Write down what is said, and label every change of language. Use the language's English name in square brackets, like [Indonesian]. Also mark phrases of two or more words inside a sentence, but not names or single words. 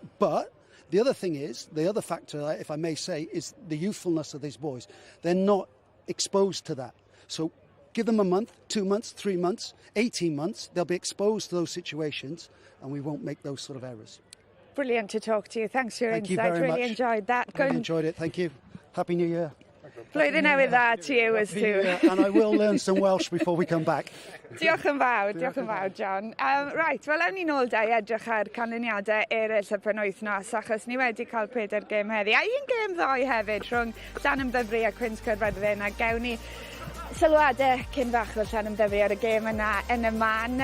[English] But the other thing is, the other factor, if I may say, is the youthfulness of these boys. They're not exposed to that. So give them a month, 2 months, 3 months, 18 months. They'll be exposed to those situations, and we won't make those sort of errors. Brilliant to talk to you. Thanks for your insight. Thank you very much. Really enjoyed that. I enjoyed it. Thank you. Happy New Year. [Welsh] Blwyddyn newydd dda [English] to you as too. And I will learn some Welsh before we come back. [Welsh] Diolch yn fawr, John. Right, wel, ewn ni nôl da i edrych ar canlyniadau eraill y penwythnos, achos ni wedi cael 4 gêm heddi. A 1 gêm ddoe hefyd rhwng Llanymddyfri a Quins Caerfyrddin, a gewn ni sylwadau cyn bach o'r Llanymddyfri ar y gêm yna yn y man.